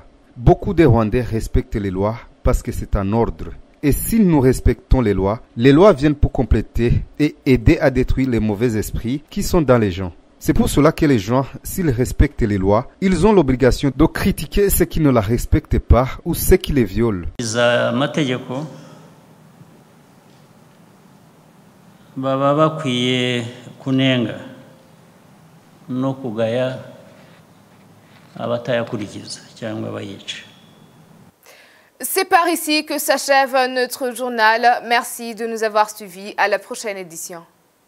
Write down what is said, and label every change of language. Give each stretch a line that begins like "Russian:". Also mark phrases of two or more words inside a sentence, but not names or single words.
French: Beaucoup de Rwandais respectent les lois parce que c'est un ordre. Et si nous respectons les lois viennent pour compléter et aider à détruire les mauvais esprits qui sont dans les gens. C'est pour cela que les gens, s'ils respectent les lois, ils ont l'obligation de critiquer ceux qui ne la respectent pas ou ceux qui les violent.
Kinyarwanda: Baba bakwiye kunenga no kugaya abatayakurikiza cyangwa bayica.
French: C'est par ici que s'achève notre journal. Merci de nous avoir suivis. À la prochaine édition.